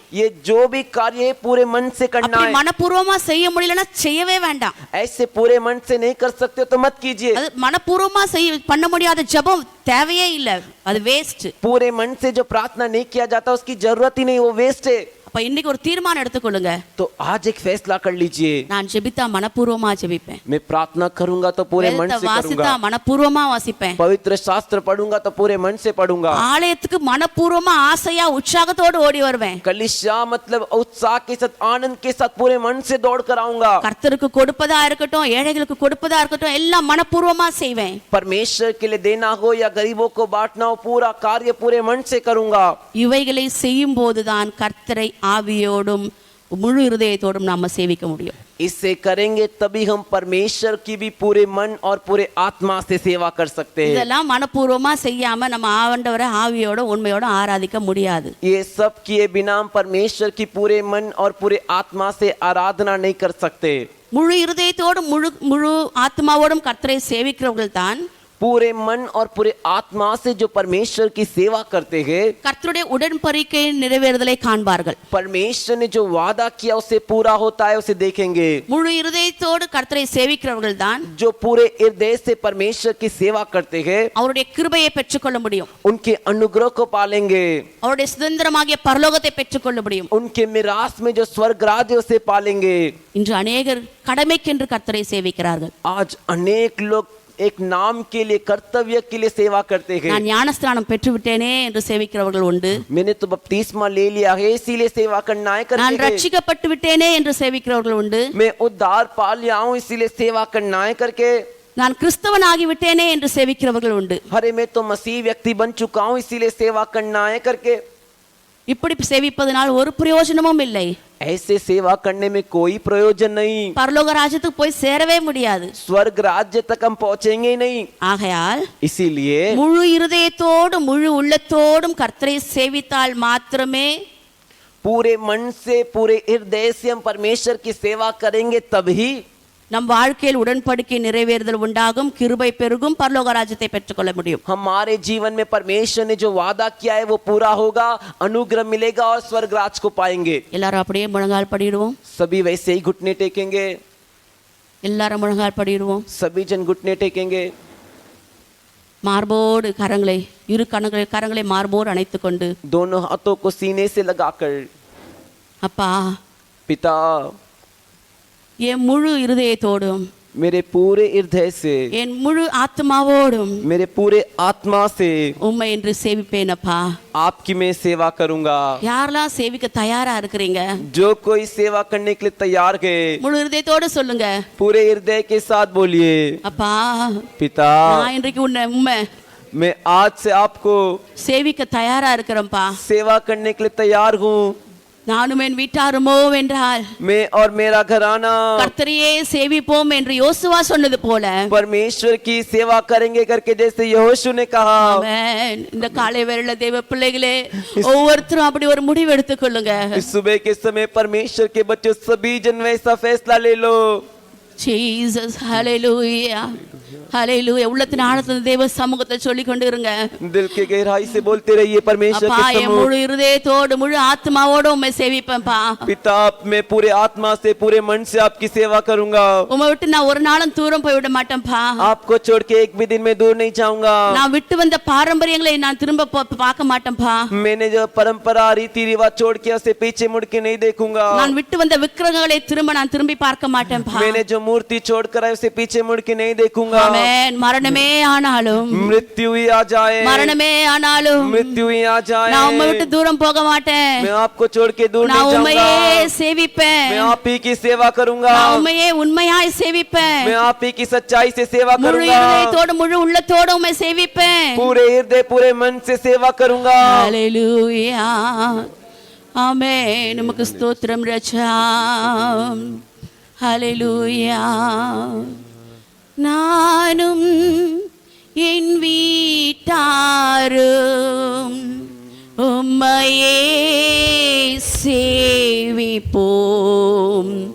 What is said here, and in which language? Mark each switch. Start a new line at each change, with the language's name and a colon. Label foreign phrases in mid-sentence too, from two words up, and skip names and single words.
Hindi: ये जो भी कार्य है पूरे मन से करना
Tamil: அப்படி
Hindi: है।
Tamil: மனப்பூர்வமா செய்ய முடியலன்னா செய்யவே வேண்டாம்.
Hindi: ऐसे पूरे मन से नहीं कर सकते तो मत कीजिए।
Tamil: அது மனப்பூர்வமா பண்ண முடியாத ஜெபம் தேவையே இல்ல, அது வேஸ்ட்.
Hindi: पूरे मन से जो प्रार्थना नहीं किया जाता उसकी जरूरत ही नहीं, वो वेस्ट है।
Tamil: அப்ப இன்னைக்கு ஒரு தீர்மானம் எடுத்துக்கொள்ளுங்க,
Hindi: तो आज एक फैसला कर लीजिए,
Tamil: நான் ஜெபித்தா மனப்பூர்வமா ஜெபிப்பேன்,
Hindi: मैं प्रार्थना करूंगा तो पूरे मन
Tamil: வேதத்தை
Hindi: से
Tamil: வாசித்தா
Hindi: करूंगा,
Tamil: மனப்பூர்வமா வாசிப்பேன்,
Hindi: पवित्र शास्त्र पढ़ूंगा तो पूरे मन से पढ़ूंगा,
Tamil: ஆலயத்துக்கு மனப்பூர்வமா ஆசையா உற்சாகத்தோடு ஓடி வருவேன்,
Hindi: कलीसिया मतलब उत्साह के साथ आनंद के साथ पूरे मन से दौड़ कर आऊंगा,
Tamil: கர்த்தருக்கு கொடுப்பதா இருக்கட்டும் ஏழைகளுக்கு கொடுப்பதா இருக்கட்டும் எல்லாம் மனப்பூர்வமா செய்வேன்.
Hindi: परमेश्वर के लिए देना हो या गरीबों को बांटना हो पूरा कार्य पूरे मन से करूंगा।
Tamil: இவைகளை செய்யும் போதுதான் கர்த்தரை ஆவியோடும் முழு இருதயத்தோடும் நாம சேவிக்க முடியும்.
Hindi: इससे करेंगे तभी हम परमेश्वर की भी पूरे मन और पूरे आत्मा से सेवा कर सकते हैं।
Tamil: இதெல்லாம் மனப்பூர்வமா செய்யாம நம்ம ஆண்டவரை ஆவியோட உண்மையோட ஆராதிக்க முடியாது.
Hindi: ये सब किए बिना हम परमेश्वर की पूरे मन और पूरे आत्मा से आराधना नहीं कर सकते।
Tamil: முழு இருதயத்தோடும் முழு ஆத்மாவோடும் கர்த்தரை சேவிக்கிறவர்கள் தான்
Hindi: पूरे मन और पूरे आत्मा से जो परमेश्वर की सेवा करते हैं
Tamil: கர்த்தருடைய உடன்படிக்கை நிறைவேறுதலை காண்பார்கள்.
Hindi: परमेश्वर ने जो वादा किया उसे पूरा होता है उसे देखेंगे।
Tamil: முழு இருதயத்தோடு கர்த்தரை சேவிக்கிறவர்கள் தான்
Hindi: जो पूरे हृदय से परमेश्वर की सेवा करते हैं
Tamil: அவருடைய கிருபையை பெற்றுக்கொள்ள முடியும்,
Hindi: उनके अनुग्रह को पालेंगे,
Tamil: அவருடைய சுதந்திரமாகிய பரலோகத்தை பெற்றுக்கொள்ள முடியும்.
Hindi: उनके मिरास में जो स्वर्ग राज्य उसे पालेंगे।
Tamil: இன்று அநேகர் கடமைக்கென்று கர்த்தரை சேவிக்கிறார்கள்.
Hindi: आज अनेक लोग एक नाम के लिए कर्तव्य के लिए सेवा करते हैं।
Tamil: நான் ஞானஸ்நானம் பெற்று விட்டேனே என்று சேவிக்கிறவர்கள் உண்டு.
Hindi: मैंने तो बपतिस्मा ले लिया है इसीलिए सेवा करना है करते
Tamil: நான்
Hindi: हैं।
Tamil: ரட்சிக்கப்பட்டு விட்டேனே என்று சேவிக்கிறவர்கள் உண்டு.
Hindi: मैं उद्धार पा लिया हूँ इसीलिए सेवा करना है करके।
Tamil: நான் கிறிஸ்தவன் ஆகி விட்டேனே என்று சேவிக்கிறவர்கள் உண்டு.
Hindi: अरे मैं तो मसीह व्यक्ति बन चुका हूँ इसीलिए सेवा करना है करके।
Tamil: இப்படி சேவிப்பதனால் ஒரு பிரயோஜனமும் இல்லை.
Hindi: ऐसे सेवा करने में कोई प्रयोजन नहीं।
Tamil: பரலோக ராஜ்யத்துக்கு போய் சேரவே முடியாது.
Hindi: स्वर्ग राज्य तक हम पहुंचेंगे ही नहीं।
Tamil: ஆகையால்
Hindi: इसीलिए
Tamil: முழு இருதயத்தோடும் முழு உள்ளத்தோடும் கர்த்தரை சேவித்தால் மாத்திரமே
Hindi: पूरे मन से पूरे हृदय से हम परमेश्वर की सेवा करेंगे तभी
Tamil: நம் வாழ்க்கையில் உடன்படிக்கை நிறைவேறுதல் உண்டாகும், கிருபை பெருகும், பரலோக ராஜ்யத்தை பெற்றுக்கொள்ள முடியும்.
Hindi: हमारे जीवन में परमेश्वर ने जो वादा किया है वो पूरा होगा, अनुग्रह मिलेगा और स्वर्ग राज को पाएंगे।
Tamil: எல்லாரும் அப்படியே முழங்கால் படிடுவோம்.
Hindi: सभी वैसे ही घुटने टेकेंगे।
Tamil: எல்லாரும் முழங்கால் படிடுவோம்.
Hindi: सभी जन घुटने टेकेंगे।
Tamil: மார்போடு கரங்களை இரு கரங்களை மார்போடு அணைத்துக் கொண்டு
Hindi: दोनों हाथों को सीने से लगाकर
Tamil: அப்பா
Hindi: पिता
Tamil: என் முழு இருதயத்தோடும்
Hindi: मेरे पूरे हृदय से
Tamil: என் முழு ஆத்மாவோடும்
Hindi: मेरे पूरे आत्मा से
Tamil: உம்மை என்று சேவிப்பேன் அப்பா.
Hindi: आपकी मैं सेवा करूंगा।
Tamil: யாரெல்லாம் சேவிக்க தயாரா இருக்கிறீங்க
Hindi: जो कोई सेवा करने के लिए तैयार है
Tamil: முழு இருதயத்தோடு சொல்லுங்க.
Hindi: पूरे हृदय के साथ बोलिए
Tamil: அப்பா
Hindi: पिता
Tamil: நான் இன்றைக்கு உம்மை
Hindi: मैं आज से आपको
Tamil: சேவிக்க தயாரா இருக்கிறேன்ப்பா.
Hindi: सेवा करने के लिए तैयार हूँ।
Tamil: நானும் என் வீட்டாருமோ என்றால்
Hindi: मैं और मेरा घराना
Tamil: கர்த்தரையே சேவிப்போம் என்று யோசுவா சொன்னது போல
Hindi: परमेश्वर की सेवा करेंगे करके जैसे यहोशू ने कहा।
Tamil: ஆமென். இந்த காலை வேளையில தேவ பிள்ளைகளே ஒவ்வொருத்தரும் அப்படி ஒரு முடிவு எடுத்துக்கொள்ளுங்க.
Hindi: इस सुबह के समय परमेश्वर के बच्चों सभी जन वैसा फैसला ले लो।
Tamil: ஜீசஸ் ஹalleluya ஹalleluya. உள்ளத்தின் ஆழத்துல தேவ சமூகத்தை சொல்லி கொண்டு இருங்க.
Hindi: दिल के गहराई से बोलते रहिए परमेश्वर
Tamil: அப்பா
Hindi: के
Tamil: என்
Hindi: सम्मुख।
Tamil: முழு இருதயத்தோடு முழு ஆத்மாவோடு உம்மை சேவிப்பேன்ப்பா.
Hindi: पिता मैं पूरे आत्मा से पूरे मन से आपकी सेवा करूंगा।
Tamil: உம்மை விட்டு நான் ஒரு நாளும் தூரம் போய் விட மாட்டேன்ப்பா.
Hindi: आपको छोड़ के एक भी दिन में दूर नहीं जाऊंगा।
Tamil: நான் விட்டு வந்த பாரம்பரியங்களை நான் திரும்ப பார்க்க மாட்டேன்ப்பா.
Hindi: मैंने जो परंपरा रीति रिवाज छोड़ के उसे पीछे मुड़ के नहीं देखूंगा।
Tamil: நான் விட்டு வந்த விக்கிரகங்களை நான் திரும்பி பார்க்க மாட்டேன்ப்பா.
Hindi: मैंने जो मूर्ति छोड़कर आए उसे पीछे मुड़ के नहीं देखूंगा।
Tamil: ஆமென். மரணமே ஆனாலும்
Hindi: मृत्यु ही आ जाए
Tamil: மரணமே ஆனாலும்
Hindi: मृत्यु ही आ जाए
Tamil: நான் உம்மை விட்டு தூரம் போக மாட்டேன்.
Hindi: मैं आपको छोड़ के दूर
Tamil: நான்
Hindi: नहीं
Tamil: உம்மையே
Hindi: जाऊंगा।
Tamil: சேவிப்பேன்.
Hindi: मैं आप ही की सेवा करूंगा।
Tamil: நான் உம்மையே உண்மையாய் சேவிப்பேன்.
Hindi: मैं आप ही की सच्चाई से सेवा
Tamil: முழு
Hindi: करूंगा।
Tamil: இருதயத்தோடு முழு உள்ளத்தோடு உம்மை சேவிப்பேன்.
Hindi: पूरे हृदय पूरे मन से सेवा करूंगा।
Tamil: ஹalleluya ஆமென். உமக்கு ஸ்தோத்திரம் ராஜா. ஹalleluya. நானும் என் வீட்டாரும் உம்மையே சேவிப்போம்.